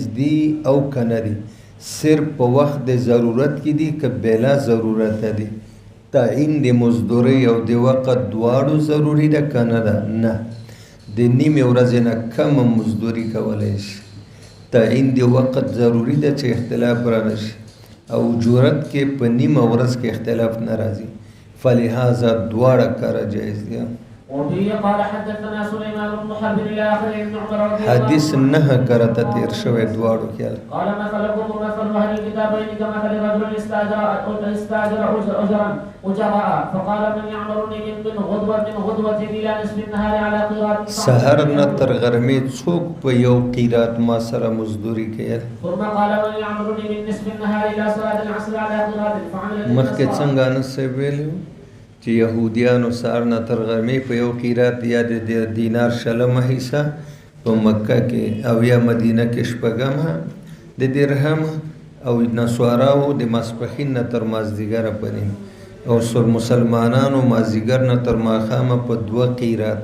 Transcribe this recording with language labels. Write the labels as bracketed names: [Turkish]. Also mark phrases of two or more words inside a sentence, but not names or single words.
[Pashto] دي او که نه دي صرف په وخت د ضرورت کې دي که بلا ضرورت دي تعین د مزدورۍ او د وقت دواړو ضروري ده که نه ده نه د نیمې ورځې نه کمه مزدوري کولی شي تعین د وقت ضروري ده چې اختلاف رانه شي او اجورت کې په نیمه ورځ کې اختلاف نه راځي فلهذا دواړه کاره جایز دي [Arabic] وبه قال حدثنا سليمان بن حرب الى اخره ابن عمر رضي الله [Pashto] حدیث نه کرته تیر شوی دواړو کې [Arabic] قال مثلكم ومثل اهل الكتابين كمثل رجل استاجر اجراء فقال من يعمرني من غدوه الى نصف النهار على قيراط [Pashto] سحر نه تر غرمې څوک په یو قیرات ما سره مزدوري کوي [Arabic] ثم قال من يعمرني من نصف النهار الى صلاه العصر على قيراط فعمل [Pashto] مخکې څنګه نسې ویلو چې يهوديانو سار نه تر غرمې په یو قیرات یا د دینار شلمه حصہ په مکه کې او یا مدینه کې شپږم د درهم او نسواراو د ماسپخین نه تر مازدیګره پورې او مسلمانانو مازدیګر نه تر ماښامه په 2 قیرات